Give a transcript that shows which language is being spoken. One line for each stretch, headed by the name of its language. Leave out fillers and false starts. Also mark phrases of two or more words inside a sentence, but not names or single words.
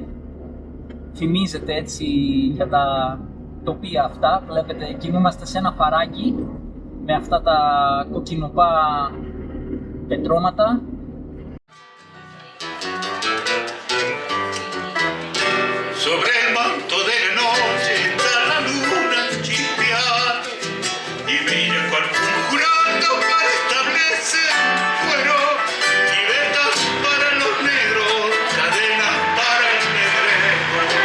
Greek: Θυμίζεται έτσι για τα τοπία αυτά. Βλέπετε, κινούμαστε σε ένα φαράγγι με αυτά τα κοκκινοπά πετρώματα.
Spanish: Sobre el manto de la noche está la luna chispeando y brilla cual conjurando para establecer fuero, libertad para los negros, cadenas para el negrero.